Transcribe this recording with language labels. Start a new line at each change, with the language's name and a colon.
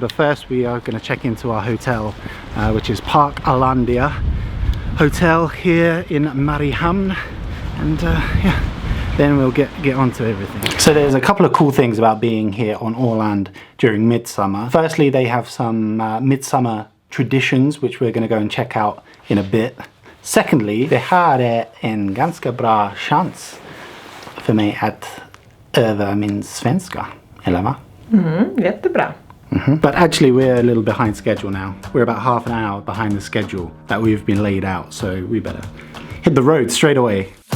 English: But first we are going to check into our hotel, which is Park Alandia Hotel here in Mariehamn, and yeah, then we'll get on to everything. So there's a couple of cool things about being here on Åland during Midsummer. Firstly, they have some Midsummer traditions which we're going to go and check out in a bit.
Swedish: Secondly, det här är en ganska bra chans för mig att öva min svenska, eller va? Jättebra.
English: But actually we're a little behind schedule now. We're about half an hour behind the schedule that we've been laid out, so we better hit the road straight away.